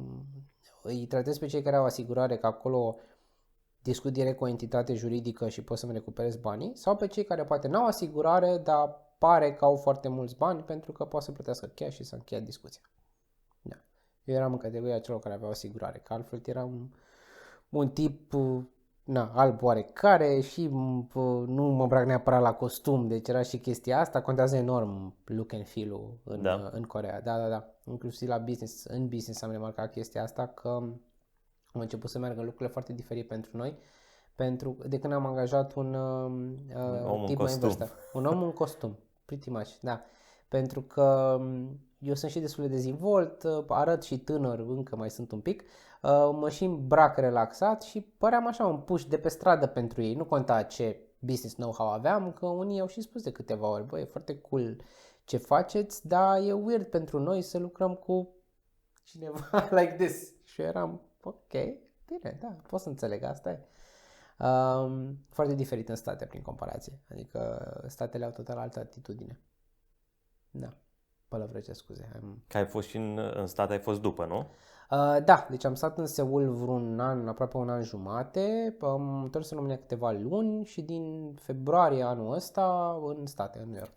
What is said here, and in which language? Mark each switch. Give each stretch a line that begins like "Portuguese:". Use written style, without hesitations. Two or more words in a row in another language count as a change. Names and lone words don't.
Romanian: Îi tratez pe cei care au asigurare că acolo discut direct cu o entitate juridică și pot să-mi recuperez banii, sau pe cei care poate n-au asigurare, dar pare că au foarte mulți bani pentru că pot să plătească cash și să încheia discuția. Da. Eu eram în categoria celor care aveau asigurare, că altfel eram un tip alb oarecare și nu mă îmbrac neapărat la costum, deci era și chestia asta, contează enorm
English: look and feel-
Romanian: ul în Coreea. Da. Inclusiv la business, în business am remarcat chestia asta, că au început să meargă lucrurile foarte diferite pentru noi, de când am angajat un tip mai în vârstă. Un om în costum,
English: pretty much,
Romanian: da. Pentru că eu sunt și destul de dezvolt, arăt și tânăr, încă mai sunt un pic, mă și îmbrac relaxat și păream așa un push de pe stradă pentru ei. Nu conta ce
English: business know-how
Romanian: aveam, că unii au și spus de câteva ori, băi, e foarte cool ce faceți, dar e weird pentru noi să lucrăm cu cineva
English: like this.
Romanian: Și eram, ok, bine, da, pot să înțeleg, asta e. Foarte diferit în state prin comparație, adică statele au total altă atitudine. Da, pălăvrece, scuze. Că ai fost și în state, ai fost după, nu? Da, deci am stat în Seul vreun an, aproape un an jumate, am întors în România câteva luni și din februarie anul ăsta în state, în New York.